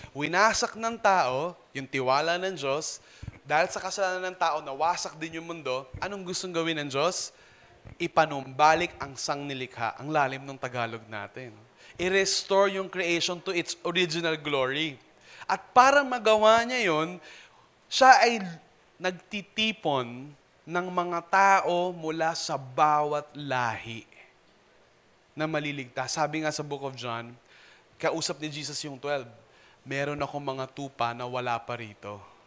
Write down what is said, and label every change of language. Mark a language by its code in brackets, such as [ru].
[tl] Winasak ng tao, yung tiwala ng Diyos, dahil sa kasalanan ng tao, nawasak din yung mundo. Anong gustong gawin ng Diyos? Ipanumbalik ang sangnilikha, ang lalim ng Tagalog natin. I-restore yung [en] creation to its original glory. [tl] At para magawa niya yun, siya ay nagtitipon ng mga tao mula sa bawat lahi na maliligtas. Sabi nga sa Book of John, kausap ni Jesus yung 12, meron akong mga tupa na wala pa rito.